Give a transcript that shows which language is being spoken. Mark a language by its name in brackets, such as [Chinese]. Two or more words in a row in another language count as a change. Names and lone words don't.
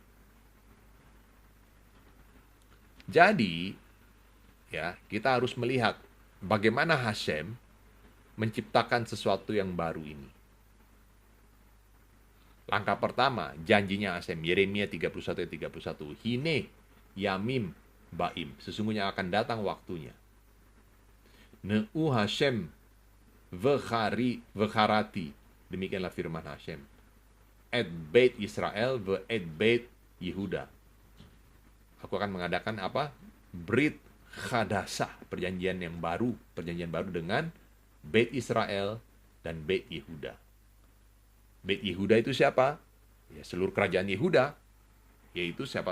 [Indonesian] Jadi, ya, kita harus melihat bagaimana Hashem menciptakan sesuatu yang baru ini. Langkah pertama, janjinya Hashem, Yeremia 31 ayat 31. [Hebrew] הנה ימים באים, [Indonesian] sesungguhnya akan datang waktunya. [Hebrew] נאם השם וכרתי, [Indonesian] demikianlah firman Hashem. [Hebrew] את בית ישראל ואת בית יהודה. [Indonesian] Aku akan mengadakan apa? [Hebrew] ברית חדשה, [Indonesian] perjanjian baru dengan Beit Israel dan Beit Yehuda. Beit Yehuda itu siapa? Ya, seluruh kerajaan Yehuda, yaitu siapa?